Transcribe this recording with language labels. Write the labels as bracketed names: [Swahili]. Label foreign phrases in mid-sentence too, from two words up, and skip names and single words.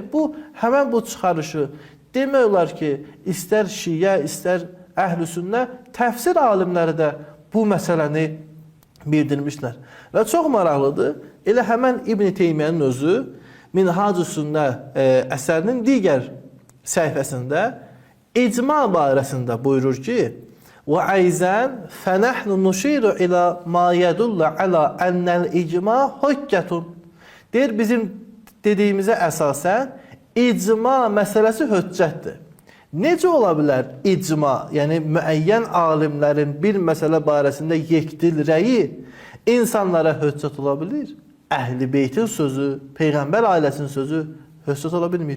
[Azerbaijani] Bu, həmən bu çıxarışı demək olar ki, istər şiə, istər əhl-i sünnə, təfsir alimləri də bu məsələni bildirmişlər. Və çox maraqlıdır, elə həmən İbn Teymiyyənin özü Minhac-ı Sünnə əsərinin digər səhifəsində icma barəsində buyurur ki, [Arabic] وَعَيْزَنْ فَنَحْنُ نُشِيرُ إِلَى مَا يَدُلَّ عَلَى أَنَّ الْإِجْمَا حُجَّةٌ. [Azerbaijani] Deyir, bizim dediyimizə əsasən icma məsələsi höccətdir. Necə ola bilər icma, yəni müəyyən alimlərin bir məsələ barəsində yekdil rəyi insanlara höccət ola bilir? Əhl-i Beytin sözü, Peyğəmbər ailəsinin sözü höccət ola bilmir.